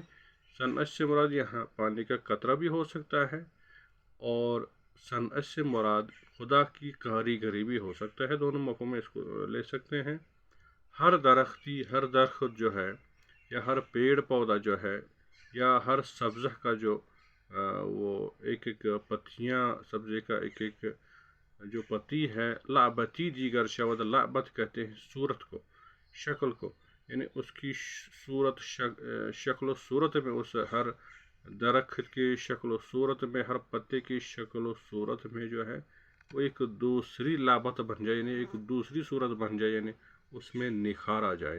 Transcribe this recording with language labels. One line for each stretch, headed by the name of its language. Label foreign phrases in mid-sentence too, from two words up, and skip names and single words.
Urdu: صنعت سے مراد یہاں پانی کا قطرہ بھی ہو سکتا ہے، اور صنعت سے مراد خدا کی کاریگری بھی ہو سکتا ہے. دونوں مفہوم میں اس کو لے سکتے ہیں. ہر درختی، ہر درخت جو ہے یا ہر پیڑ پودا جو ہے یا ہر سبزہ کا جو وہ ایک ایک پتیاں، سبزے کا ایک ایک جو پتی ہے،
Persian: لعبتی دیگر شود.
Urdu: لعبت کہتے ہیں صورت کو، شکل کو، یعنی اس کی صورت، شکل و صورت میں، اس ہر درخت کی شکل و صورت میں، ہر پتے کی شکل و صورت میں جو ہے وہ ایک دوسری لعبت بن جائے، یعنی ایک دوسری صورت بن جائے، یعنی اس میں نکھار آ جائے.